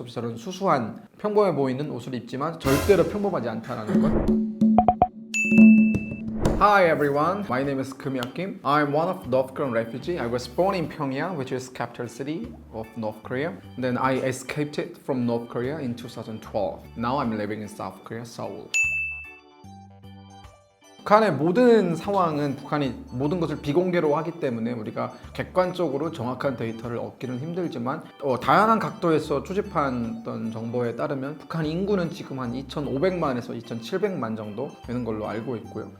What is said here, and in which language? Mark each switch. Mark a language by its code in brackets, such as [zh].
[ko] 저런 수수한 평범해 보이는 옷을 입지만 절대로 평범하지 않다는 것. [en] Hi everyone, my name is Kim Kim. I'm one of North Korean refugee. I was born in Pyongyang, which is capital city of North Korea. Then I escaped it from North Korea in 2012. Now I'm living in South Korea, Seoul. [ko] 북한의 모든 상황은 북한이 모든 것을 비공개로 하기 때문에 우리가 객관적으로 정확한 데이터를 얻기는 힘들지만 다양한 각도에서 추집한 어떤 정보에 따르면 북한 인구는 지금 한 2,500만에서 2,700만 정도 되는 걸로 알고 있고요.